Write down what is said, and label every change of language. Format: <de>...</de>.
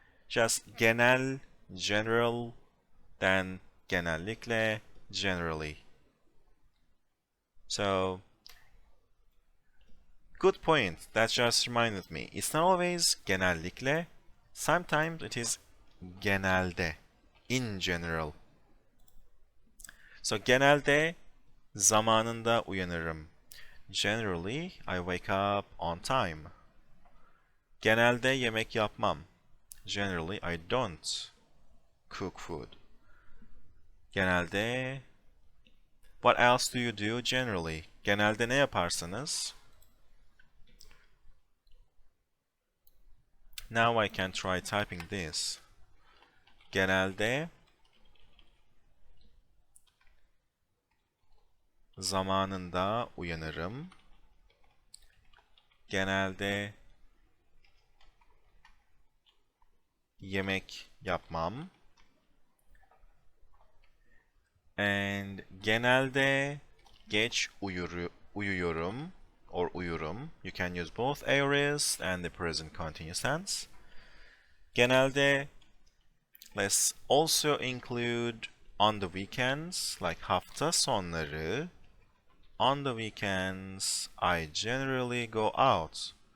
<en>Just genel, general, then genellikle, generally. So, good point. That just reminded me. It's not always genellikle. Sometimes it is genelde, in general.</en> <tr>So genelde zamanında uyanırım.</tr> <en>Generally, I wake up on time.</en> <tr>Genelde yemek yapmam.</tr> <en>Generally, I don't cook food. Genelde, what else do you do generally?</en> <tr>Genelde ne yaparsınız?</tr> <en>Now I can try typing this.</en> <tr>Genelde zamanında uyanırım. Genelde yemek yapmam.</tr> <en>And</en> <tr>genelde geç uyuyorum or uyurum.</tr> <en>You can use both aorist and the present continuous tense. Genelde, let's also include on the weekends, like hafta sonları. On the weekends, I generally go out.</en>